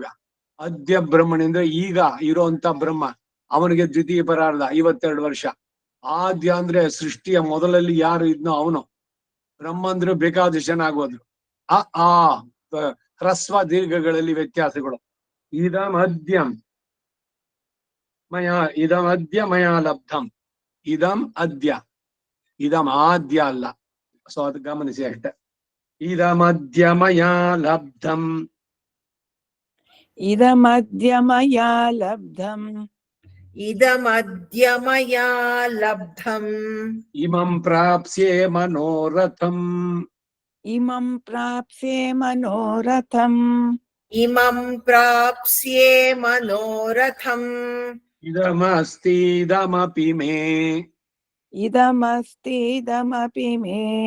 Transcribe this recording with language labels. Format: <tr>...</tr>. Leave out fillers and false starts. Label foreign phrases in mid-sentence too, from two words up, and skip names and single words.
<sa>ಅದ್ಯ ಬ್ರಹ್ಮಣಿ</sa> <kn>ಅಂದ್ರೆ ಈಗ ಇರೋಂತ ಬ್ರಹ್ಮ, ಅವನಿಗೆ ದ್ವಿತೀಯ ಪರಾರ್ಧ 52 ವರ್ಷ. ಆದ್ಯ ಅಂದ್ರೆ ಸೃಷ್ಟಿಯ ಮೊದಲಲ್ಲಿ ಯಾರು ಇದ್ನೋ ಅವನು. ಬ್ರಹ್ಮ ಅಂದ್ರೆ ಬೇಕಾದಷ್ಟು ಜನ ಆಗೋದ್ರು. ಆ ಹ್ರಸ್ವ ದೀರ್ಘಗಳಲ್ಲಿ ವ್ಯತ್ಯಾಸಗಳು.</kn> <sa>ಇದಂ ಅದ್ಯಂ ಮಯಾ ಇದಂ ಅದ್ಯ ಮಯಾ ಲಬ್ಧಂ. ಇದಂ ಅದ್ಯ, ಇದಂ ಆದ್ಯ ಅಲ್ಲ.</sa> <kn>ಸೊ ಅದು ಗಮನಿಸಿ ಅಷ್ಟೆ.</kn> <sa>ಇದಮದ್ಯ ಮಯಾ ಲಬ್ಧಂ ಇದಮದ್ಯ ಮಯಾ ಲಬ್ಧಂ ಇದಮದ್ಯ ಮಯಾ ಲಬ್ಧಂ ಇಮಂ ಪ್ರಾಪ್ಸ್ಯೆ ಮನೋರಥಂ ಇಮಂ ಪ್ರಾಪ್ಸ್ಯೆ ಮನೋರಥಂ ಇಮಂ ಪ್ರಾಪ್ಸ್ಯೆ ಮನೋರಥಂ ಇದಮಸ್ತೀದಮಪಿ ಮೇ ಇದಮಸ್ತೀದಮಪಿ ಮೇ</sa>